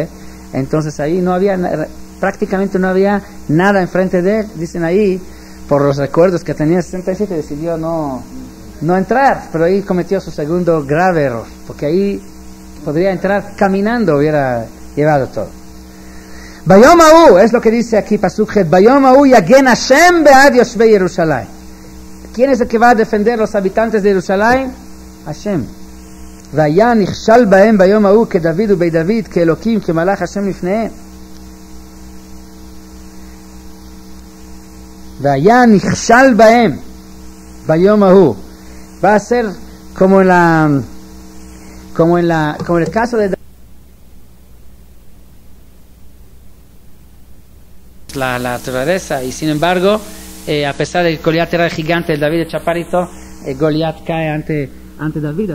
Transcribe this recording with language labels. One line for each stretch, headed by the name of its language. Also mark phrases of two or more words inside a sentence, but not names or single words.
Spanish: Entonces ahí prácticamente no había nada enfrente de él. Dicen ahí, por los recuerdos que tenía en 67, decidió no entrar, pero ahí cometió su segundo grave error, porque ahí podría entrar caminando, hubiera llevado todo.
Hebrew: ביום ההוא,
Spanish: es lo que dice aquí Pasuk Het,
Hebrew: ביום ההוא יגן השם בעד יושבי ירושלים.
Spanish: ¿Quién es el que va a defender los habitantes de Jerusalén? Hashem.
Hebrew: והיה נכשל בהם ביום ההוא כדוד ובית דוד כאלוקים כמלאך השם לפניהם. והיה נכשל בהם ביום ההוא.
Spanish: Va a ser como en el caso de la naturaleza, y sin embargo, a pesar de que Goliat era el gigante, el David el chaparrito, Goliat cae ante David.